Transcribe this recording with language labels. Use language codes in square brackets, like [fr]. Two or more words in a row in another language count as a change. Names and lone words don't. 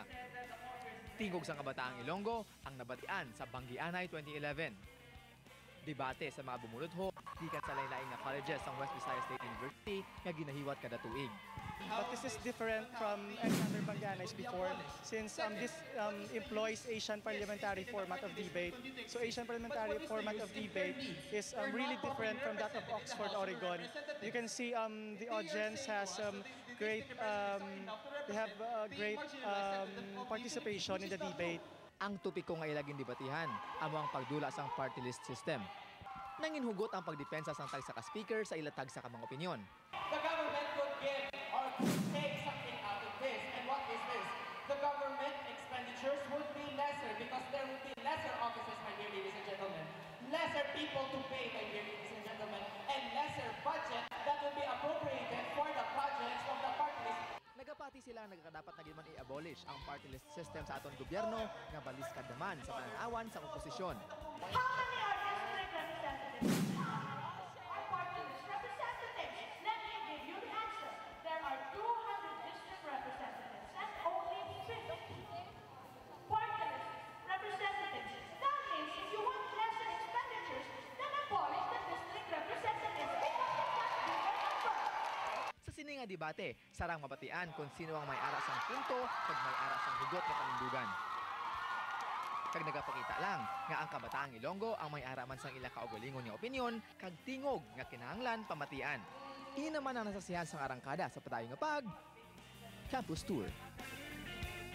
[hil] Tingog sa kabataang Ilonggo ang nabatian sa Banggianay 2011. Debate sa mga bumuludho, gikan sa lain-laing nga colleges sa West Visayas State University nga ginahiwat kada tuig. [en] But this is different from any other Banggianays before since this employs Asian parliamentary format of debate. So Asian parliamentary format of debate is really different from that of Oxford, Oregon. You can see the audience has great participation in the debate. [hil] Ang topiko nga ilaging debatihan amo ang pagdula sang [en] party list system. [hil] Nanginhugot ang pagdepensa sang tagsa ka speaker sa ilatag sa kamang opinyon. [en] The government could give or could take something out of this. And what is this? The government expenditures would be lesser because there would be lesser offices, my dear ladies and gentlemen. Lesser people to pay, my dear ladies and gentlemen. And lesser budget that will be appropriated for the projects of the party list. [hil] Nagapati sila nagkadapat na gilman i-abolish ang [en] party list system [hil] sa aton gobyerno nga baliskad naman sa pananawan sa oposisyon. [en] How many are district representatives? Are party list representatives? Let me give you the answer. There are 200 district representatives and only 50 party list representatives. That means if you want lesser expenditures, then abolish the district representatives because it's not bigger number. [hil] Sa sini nga debate, sarang mabatian kung sino ang may aras ang punto kag may aras ang hugot nga panindugan. Kag nagapakita lang nga ang kabataang Ilonggo ang may araman sang ila kaugalingon nga opinyon kag tingog nga kinahanglan pamatian. Ini naman ang nasasihan sang arangkada sa padayon nga [en] campus tour.